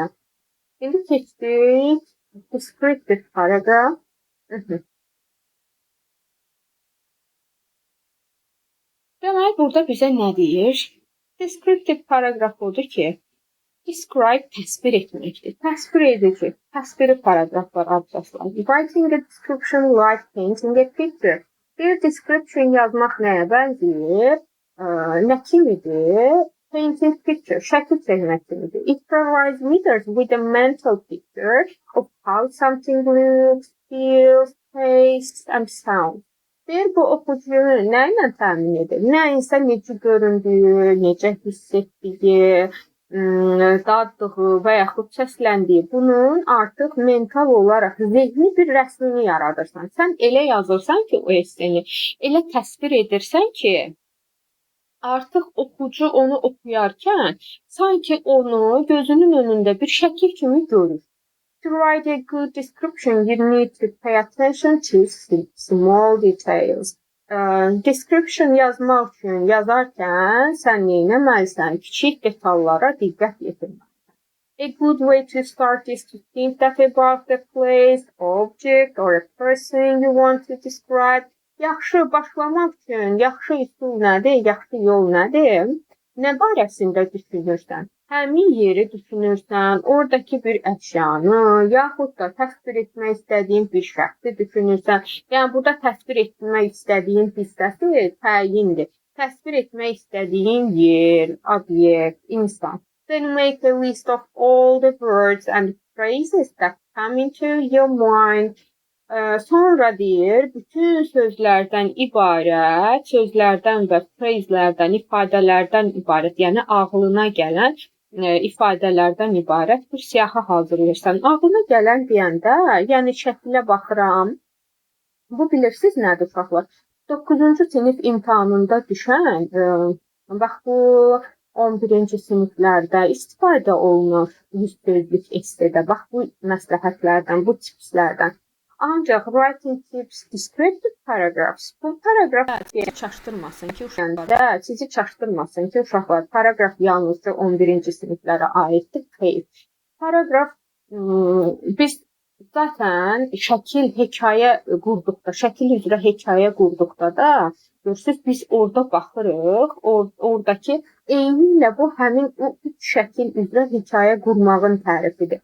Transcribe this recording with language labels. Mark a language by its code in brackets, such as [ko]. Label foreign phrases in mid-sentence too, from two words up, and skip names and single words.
[az] İndi keçdik [en] descriptive paragraph. [az] Demək, burada bizə nə deyir? [en] Descriptive paragraph [az] odur ki, describe təsvir etməkdir. Təsvir edici, təsviri paragraf var abzaslar. [en] Writing a description like painting a picture. [az] Bir description yazmaq nəyə bənzəyir? Nə kimidir? [en] Painting picture, [az] şəkil çəkmək kimidir. [en] It provides readers with a mental picture of how something looks, feels, tastes and sounds. [az] Bir bu oxucunu nə ilə təmin edir? Nəyinsə necə göründüyü, necə hiss etdiyi, daddığı və yaxud səsləndiyi, bunun artıq mental olaraq zehni bir rəsmini yaradırsan. Sən elə yazırsan ki, o esseni, elə təsvir edirsən ki, artıq oxucu onu oxuyarkən sanki onu gözünün önündə bir şəkil kimi görür. [en] To write a good description, you need to pay attention to small details. [az] Description yazmaq üçün yazarkən sən nə etməlisən? Kiçik detallara diqqət yetirməlisən. [en] A good way to start is to think that about the place, object or a person you want to describe. [az] Yaxşı başlamaq üçün yaxşı üsul nədir, yaxşı yol nədir? Nə barəsində düşünürsən? Həmin yeri düşünürsən, oradakı bir əşyanı, yaxud da təsvir etmək istədiyin bir şəxsi düşünürsən. Yəni, burada təsvir etmək istədiyin hissəsi təyindir. Təsvir etmək istədiyin yer, obyekt, insan. [en] Then make a list of all the words and phrases that come into your mind. [az] Sonra deyir, bütün sözlərdən və phraslərdən, ifadələrdən ibarət, yəni ağlına gələn ifadələrdən ibarət bir siyahı hazırlayırsan. Ağlına gələn deyəndə, yəni şəklə baxıram. Bu bilirsiniz nədir uşaqlar? 9-cu sinif imtahanında düşən, bax bu 11-ci siniflərdə istifadə olunur 100 sözlük essedə. Bax bu məsləhətlərdən, bu tipslərdən. [en] Ancaq writing tips, descriptive paragraphs. [az] Bu paragraf çaşdırmasın ki, sizi çaşdırmasın ki, uşaqlar, paragraf yalnızca 11-ci siniflərə aiddir. Xeyr. Paragraf, biz zaten şəkil üzrə hekayə qurduqda da, görürsünüz, biz orada baxırıq, oradakı eynilə bu həmin o üç şəkil üzrə hekayə qurmağın tərifidir.